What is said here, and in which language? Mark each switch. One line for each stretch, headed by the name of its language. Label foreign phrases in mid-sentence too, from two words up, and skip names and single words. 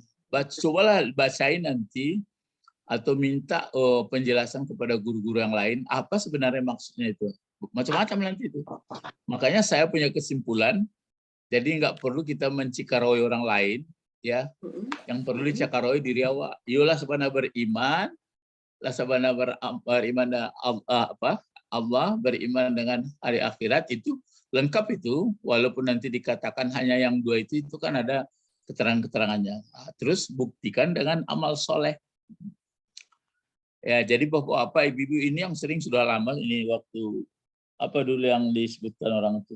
Indonesian: Cobalah bacain nanti atau minta penjelasan kepada guru-guru yang lain apa sebenarnya maksudnya itu. Macam-macam nanti itu. Makanya saya punya kesimpulan, jadi nggak perlu kita mencikaroi orang lain, ya.
Minangkabau: Yang perlu dicakaroi diri awak. Yolah sabana beriman, lah sabana beriman Allah,
Indonesian: beriman dengan hari akhirat, itu lengkap itu. Walaupun nanti dikatakan hanya yang dua itu kan ada keterangan-keterangannya. Terus buktikan dengan amal soleh. Ya, jadi bapak-bapak, ibu-ibu ini yang sering sudah lama ini waktu apa dulu yang disebutkan orang itu.